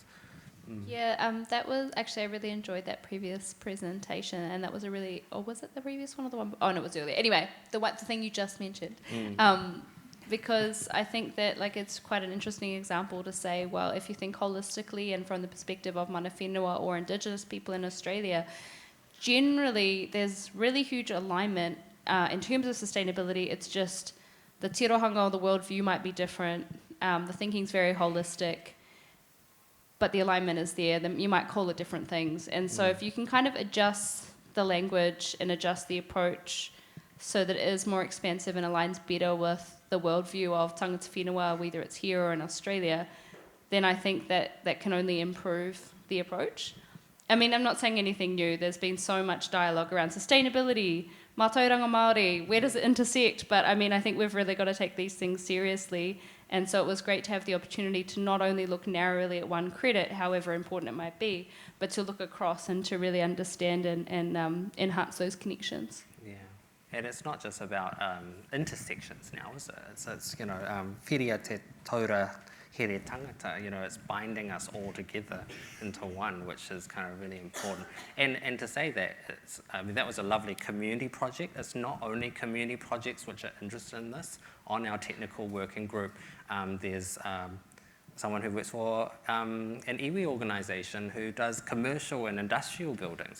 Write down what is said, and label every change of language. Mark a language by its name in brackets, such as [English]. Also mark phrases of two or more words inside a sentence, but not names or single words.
[English] Yeah, that was actually, I really enjoyed that previous presentation, and that was a really, or was it the previous one or the one? Oh, no, it was earlier. Anyway, the thing you just mentioned. Because I think that like it's quite an interesting example to say, well, if you think holistically and from the perspective of [Māori] mana whenua [English] or Indigenous people in Australia, generally there's really huge alignment in terms of sustainability. It's just the tirohanga or the worldview might be different, the thinking's very holistic, but the alignment is there. Then you might call it different things. And so if you can kind of adjust the language and adjust the approach so that it is more expansive and aligns better with the worldview of [Māori] tangata whenua, [English] whether it's here or in Australia, then I think that can only improve the approach. I mean, I'm not saying anything new. There's been so much dialogue around sustainability, [Māori] Mātauranga Māori, [English] where does it intersect? But I mean, I think we've really got to take these things seriously. And so it was great to have the opportunity to not only look narrowly at one credit, however important it might be, but to look across and to really understand and enhance those connections. Yeah, and it's not just about intersections now, is it? [Māori] It's whiria te taura here tangata, [English] it's binding us all together into one, which is kind of really important. And to say that, that was a lovely community project. It's not only community projects which are interested in this. On our technical working group, there's someone who works for an iwi organisation who does commercial and industrial buildings.